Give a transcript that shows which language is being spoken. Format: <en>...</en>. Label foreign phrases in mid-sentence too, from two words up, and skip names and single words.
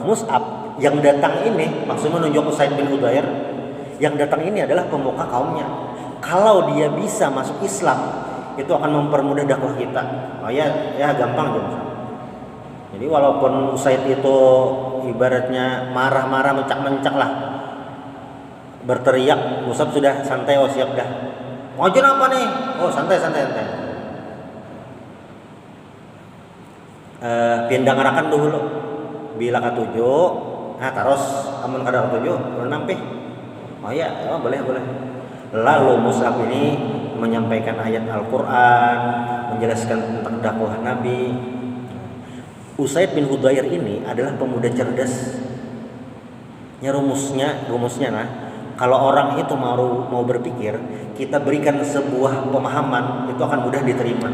<id>Mus'ab yang datang ini maksudnya menunjuk Usaid bin Hudayr, yang datang ini adalah pemuka kaumnya. Kalau dia bisa masuk Islam, itu akan mempermudah dakwah kita. Oh ya gampang aja. Jadi walaupun Usaid itu ibaratnya marah-marah, mencak-mencak lah, berteriak, Mus'ab sudah santai, oh siap dah. Ngajar apa nih? Oh santai.</id> <bjn>Pindah ngarakan dulu bila katujuh, nah terus amun kada katujuh nampi.</bjn> <id>Oh ya, boleh. Lalu Mus'ab ini menyampaikan ayat Al-Quran, menjelaskan tentang dakwah Nabi. Usaid bin Hudayr ini adalah pemuda cerdas. Rumusnya nah, kalau orang itu mau berpikir, kita berikan sebuah pemahaman, itu akan mudah diterima.</id>